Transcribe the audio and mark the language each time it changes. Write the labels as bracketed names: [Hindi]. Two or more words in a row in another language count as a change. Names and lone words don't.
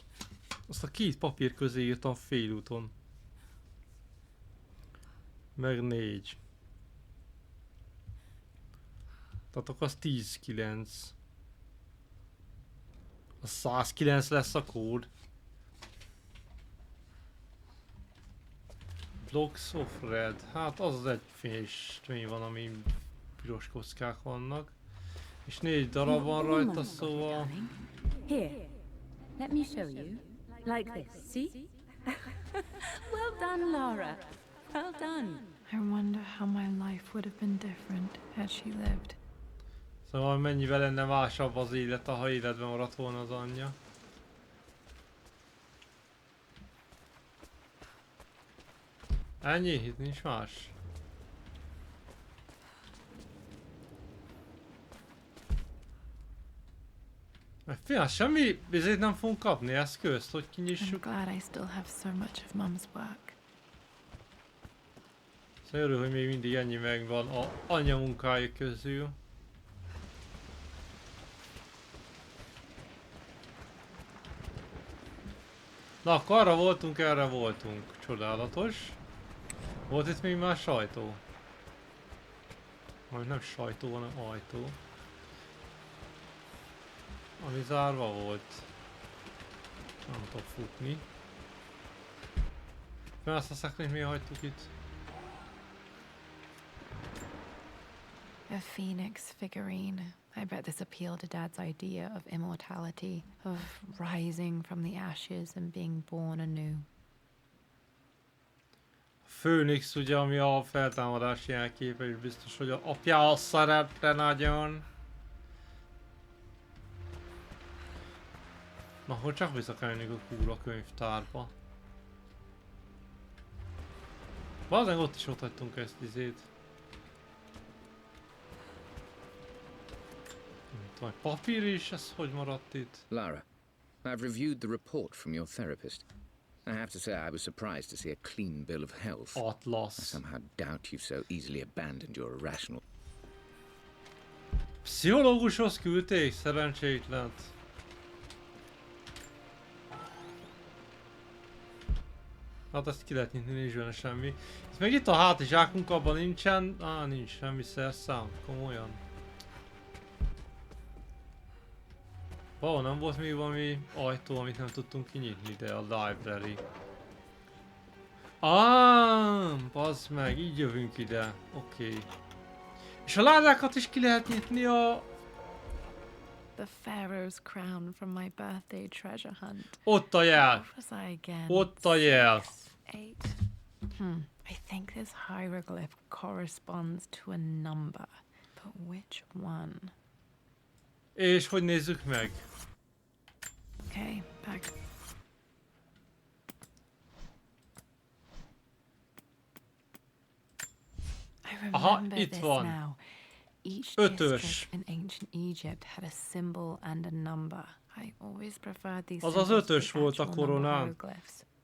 [Hungarian] Azt a 2 papír közé írtam félúton. Meg 4. Tehát akkor az 10-9. A 109 lesz a kód. [English] Blocks of Red. [Hungarian] Hát az egy fényesmény van, ami piros kockák vannak. És 4 darab van rajta, szóval... [English] Here, let me show you. Like this, see? Well done, Lara. Well done. I wonder how my life would have been different had she lived. [Hungarian] Szóval mennyivel lenne másabb az élete, ha életben maradt volna az anyja. Ennyi? Itt nincs más. Figyelj, semmi bizét nem fogunk kapni eszközt, hogy kinyissuk. [English] I'm glad I still have so much of Mum's work. [Hungarian] Szóval örül, hogy még mindig ennyi megvan a anyja munkája közül. Na, akkor arra voltunk, erre voltunk. Csodálatos. Volt itt még más sajtó? Majd nem sajtó, hanem ajtó. Ami zárva volt. Nem tudok futni. Fel azt a szekrényt miért hagytuk itt? [English] A phoenix figurine. I bet this appealed to Dad's idea of immortality, of rising from the ashes and being born anew. [Hungarian] Főnix ugye, ami a feltámadás jelképe, és biztos, hogy a apja azt szerette nagyon. Na, akkor csak vissza kell jönni a kúra könyvtárba. Valószínűleg ott is ott hagytunk ezt izét. Vagy papír is, ez hogy maradt itt? [English] Lara, I've reviewed the report from your therapist. I have to say I was surprised to see a clean bill of health. Atlas. I somehow doubt you've so easily abandoned your irrational... [Hungarian] Pszichológushoz küldték, szerencsétlent. Hát ezt ki lehet nyitni, nincs benne semmi. Itt meg itt a hátizsákunk, abban nincsen... nincs semmi szerszám, komolyan. Valahol nem volt még valami ajtó, amit nem tudtunk kinyitni, de a library. Bazd meg, így jövünk ide. Oké. És a ládákat is ki lehet nyitni a... [English] The pharaoh's crown from my birthday treasure hunt. [Hungarian] Ott a jel. [English] What was I again? [Hungarian] Ott a jel. 8. [English] I think this hieroglyph corresponds to a number. But which one? [Hungarian] És hogy nézzük meg? [English] Okay, back. I remember [Hungarian] itt [English] this [Hungarian] van. [English] now. Each [Hungarian] Ötös. [English] district in ancient Egypt had a symbol and a number. I always preferred these [Hungarian] Az [English] symbols to [Hungarian] ötös [English] the [Hungarian] volt a [English] actual number [Hungarian] koronán. [English] hieroglyphs.